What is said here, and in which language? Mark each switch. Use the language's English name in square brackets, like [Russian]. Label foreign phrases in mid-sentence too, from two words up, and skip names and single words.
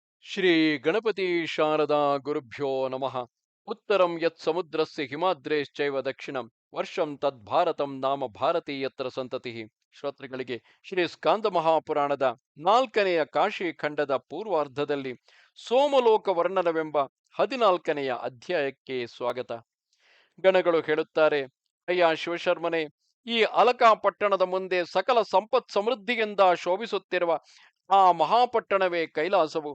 [Sanskrit] ಶ್ರೀ ಗಣಪತಿ ಶಾರದಾ ಗುರುಭ್ಯೋ ನಮಃ. ಉತ್ತರಂ ಯತ್ ಸಮುದ್ರಸ್ಯ ಹಿಮಾದ್ರೇಶ್ಚೈವ ದಕ್ಷಿಣಂ ವರ್ಷಂ ತದ್ಭಾರತಂ ನಾಮ ಭಾರತೀಯತ್ರ ಸಂತತಿ. [Kannada] ಶ್ರೋತೃಗಳಿಗೆ ಶ್ರೀ ಸ್ಕಾಂದ ಮಹಾಪುರಾಣದ 4ನೆಯ ಕಾಶಿ ಖಂಡದ ಪೂರ್ವಾರ್ಧದಲ್ಲಿ ಸೋಮಲೋಕ ವರ್ಣನವೆಂಬ 14ನೆಯ ಅಧ್ಯಾಯಕ್ಕೆ ಸ್ವಾಗತ. ಗಣಗಳು ಹೇಳುತ್ತಾರೆ, ಅಯ್ಯ ಶಿವಶರ್ಮನೆ, ಈ ಅಲಕಾ ಪಟ್ಟಣದ ಮುಂದೆ ಸಕಲ ಸಂಪತ್ ಸಮೃದ್ಧಿಯಿಂದ ಶೋಭಿಸುತ್ತಿರುವ ಆ ಮಹಾಪಟ್ಟಣವೇ ಕೈಲಾಸವು.